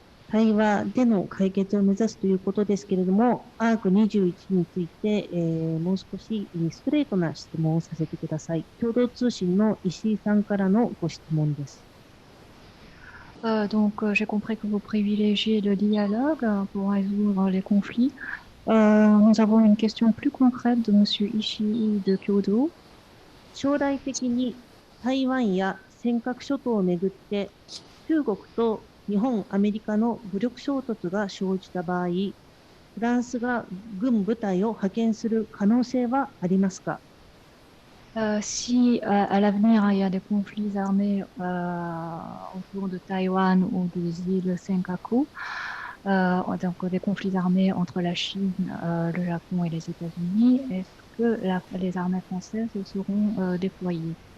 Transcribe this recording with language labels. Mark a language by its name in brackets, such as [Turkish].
[Japanese] 対話での解決を目指すということですけれども、アーク21について、もう少しストレートな質問をさせてください。共同通信の石井さんからのご質問です。 [French] Donc, j'ai compris que vous privilégiez le dialogue pour résoudre les conflits. Nous avons une question plus concrète de M. Ishii de Kyodo. [Japanese] 将来的に台湾や尖閣諸島をめぐって中国と日本、アメリカの武力衝突が生じた場合、フランスが軍部隊を派遣する可能性はありますか？ [French] Si à l'avenir il y a des conflits armés autour de Taïwan ou des îles Senkaku, donc des conflits armés entre la Chine, le Japon et les États-Unis, est-ce que les armées françaises seront déployées?